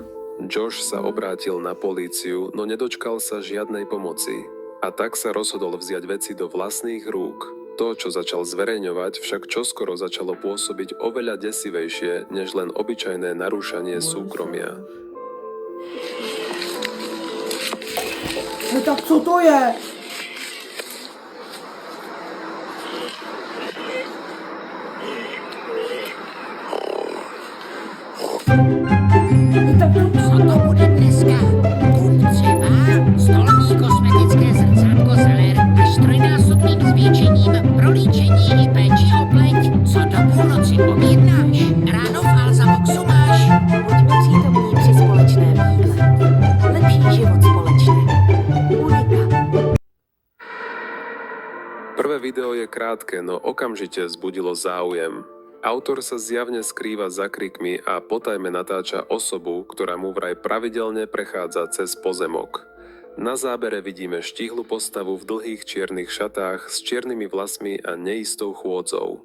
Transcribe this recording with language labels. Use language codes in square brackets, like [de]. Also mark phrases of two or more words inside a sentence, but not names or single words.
[sk] Josh sa obrátil na políciu, no nedočkal sa žiadnej pomoci. A tak sa rozhodol vziať veci do vlastných rúk. To, čo začal zverejňovať, však čoskoro začalo pôsobiť oveľa desivejšie, než len obyčajné narúšanie súkromia. [cs] No tak co to je? Co to bude dneska? Kup třeba, stolní kosmetické zrcátko Zeller až trojnásobným zvětšením pro líčení i péči o pleť. Co do půlnoci objednáš? Ráno v Alzaboxu máš. Buďme přítomní při společném jídle. Lepší život společně. Unika. [sk] Prvé video je krátke, no okamžite vzbudilo záujem. Autor sa zjavne skrýva za krikmi a potajme natáča osobu, ktorá mu vraj pravidelne prechádza cez pozemok. Na zábere vidíme štíhlu postavu v dlhých čiernych šatách s čiernymi vlasmi a neistou chôdzou.